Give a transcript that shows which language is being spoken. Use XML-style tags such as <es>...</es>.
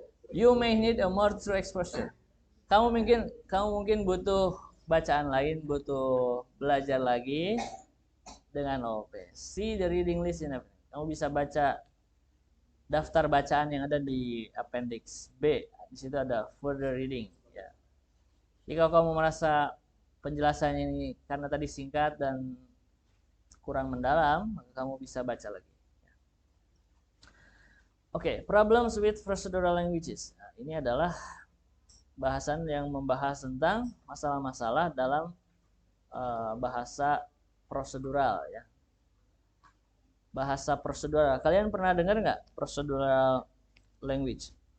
<en>You may need a more true exposure.</en> <id>Kamu mungkin butuh bacaan lain, butuh belajar lagi dengan OOP.</id> <en>See the reading list in appendix.</en> <id>Kamu bisa baca daftar bacaan yang ada di appendix B. Di situ ada further reading. Ya. Jika kamu merasa penjelasan ini karena tadi singkat dan kurang mendalam, maka kamu bisa baca lagi.</id> <en>Oke, problems with procedural languages.</en> <id>Nah, ini adalah bahasan yang membahas tentang masalah-masalah dalam bahasa prosedural ya. Bahasa prosedural. Kalian pernah dengar nggak procedural language?</id>